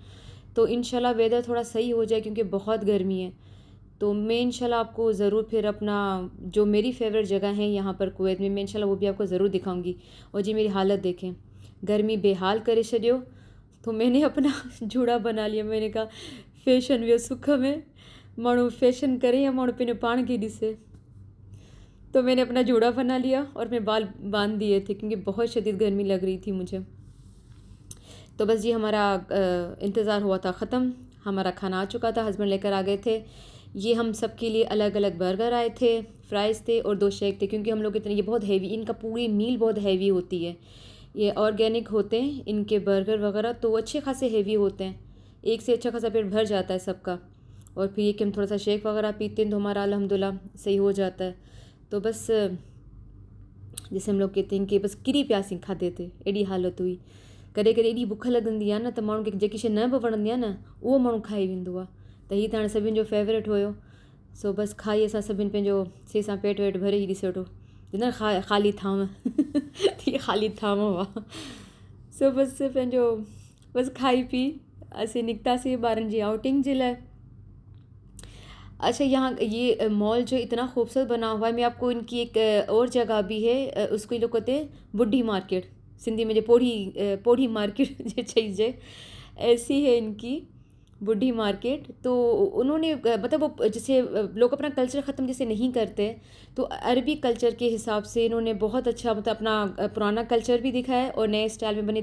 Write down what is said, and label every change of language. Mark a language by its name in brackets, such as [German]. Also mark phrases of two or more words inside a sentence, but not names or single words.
[Urdu] تو ان شاء اللہ ویدر تھوڑا سہی ہو جائے، کیونکہ بہت گرمی ہے. تو میں ان شاء اللہ آپ کو ضرور پھر اپنا جو میری فیورٹ جگہ ہے یہاں پر کویت میں، میں ان شاء اللہ وہ بھی آپ کو ضرور دکھاؤں گی. اور جی میری حالت دیکھیں, [Sindhi] गर्मी बेहाल करे छड़ियो। [Urdu] تو میں نے اپنا جوڑا بنا لیا. میں نے کہا [Sindhi] फैशन वे सुख में माण्हू फैशन करे या माण्हू पिने पान की ॾिसे। [Urdu] تو میں نے اپنا جوڑا بنا لیا اور میں بال باندھ دیے تھے، کیونکہ بہت شدید گرمی لگ رہی تھی مجھے. تو بس جی ہمارا انتظار ہوا تھا ختم، ہمارا کھانا آ چکا تھا، ہزبینڈ لے کر آ گئے تھے. یہ ہم سب کے لیے الگ الگ برگر آئے تھے، فرائز تھے اور 2 شیک تھے، کیونکہ ہم لوگ اتنے، یہ بہت ہیوی، ان کا پوری میل بہت ہیوی ہوتی ہے. یہ آرگینک ہوتے ہیں ان کے برگر وغیرہ، تو اچھے خاصے ہیوی ہوتے ہیں، ایک سے اچھا خاصا پیٹ بھر جاتا ہے سب کا. اور پھر یہ کہ ہم تھوڑا سا شیک وغیرہ پیتے ہیں تو ہمارا الحمدللہ سہی ہو جاتا ہے. تو بس جیسے ہم لوگ کہتے ہیں کہ بس کری پیاسی کھاتے تھے, [Sindhi] एॾी हालत हुई। कॾहिं कॾहिं एॾी बुख लॻंदी आहे न, त माण्हू खे जेकी शइ न बि वणंदी आहे न उहो माण्हू खाई वेंदो आहे। त हीअ त हाणे सभिनि जो फेवरेट हुयो। सो बसि खाई असां सभिनि पंहिंजो से सां पेट वेट भरे ई ॾिसो वेठो न, ख़ाली थांव थी ख़ाली थांव हुआ। सो बसि पंहिंजो बसि खाई पी असीं निकितासीं ॿारनि जी आउटिंग जे लाइ। [Urdu] اچھا، یہاں یہ مال جو اتنا خوبصورت بنا ہوا ہے، میں آپ کو ان کی ایک اور جگہ بھی ہے، اس کو یہ لوگ کہتے ہیں بڑھی مارکیٹ، سندھی میں جو پوڑھی مارکیٹ جو چیز ایسی ہے ان کی بڑھی مارکیٹ. تو انہوں نے مطلب وہ جیسے لوگ اپنا کلچر ختم جیسے نہیں کرتے، تو عربی کلچر کے حساب سے انہوں نے بہت اچھا مطلب اپنا پرانا کلچر بھی دکھایا ہے اور نئے اسٹائل میں بنے.